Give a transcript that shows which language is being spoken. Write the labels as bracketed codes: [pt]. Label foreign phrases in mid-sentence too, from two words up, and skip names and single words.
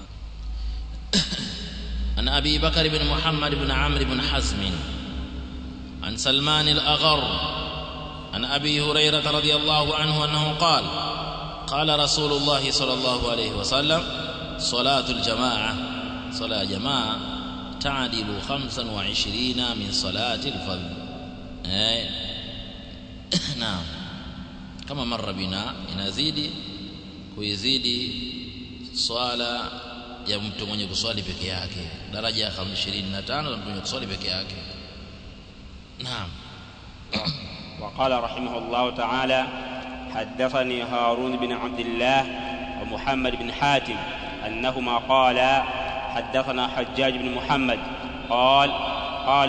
[ar] عن أبي بكر بن محمد بن عمرو بن حزم عن سلمان الأغر عن أبي هريرة رضي الله عنه أنه قال قال رسول الله صلى الله عليه وسلم صلاة الجماعة صلاة جماعة تعدل 25 من صلاة الفرد. نعم كما مر بنا [sw] inazidi kuizidi swala ya mtu mwenye kuswali peke yake daraja ya 25 na mtu mwenye kuswali peke yake. [ar] نعم. وقال رحمه الله تعالى حدثني هارون بن عبد الله ومحمد بن حاتم أنهما قالا حدثنا حجاج بن محمد قال